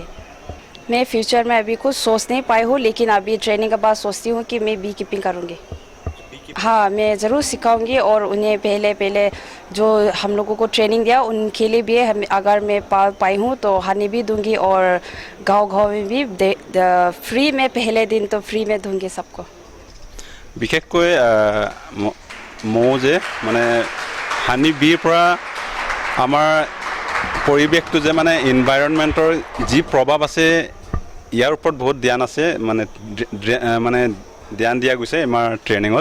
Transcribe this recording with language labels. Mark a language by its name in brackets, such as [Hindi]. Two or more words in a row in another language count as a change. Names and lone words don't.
[Hindi] मैं फ्यूचर में अभी कुछ सोच नहीं पाई हूँ, लेकिन अभी ट्रेनिंग के बाद सोचती हूँ कि मैं [English] bee keeping [Hindi] करूँगी। हाँ, मैं ज़रूर सिखाऊंगी, और उन्हें पहले जो हम लोगों को ट्रेनिंग दिया उनके लिए भी हम अगर मैं पाल पाई हूँ तो हनी भी दूंगी, और गाँव में भी फ्री में पहले दिन तो फ्री में दूंगी सबको। [Assamese] বিশেষকৈ মৌ যে মানে [English] honey bee [Assamese] পৰা আমাৰ পৰিৱেশটো যে মানে এনভাইৰনমেণ্টৰ যি প্ৰভাৱ আছে ইয়াৰ ওপৰত বহুত ধ্যান আছে, মানে ধ্যান দিয়া গৈছে আমাৰ ট্ৰেইনিঙত।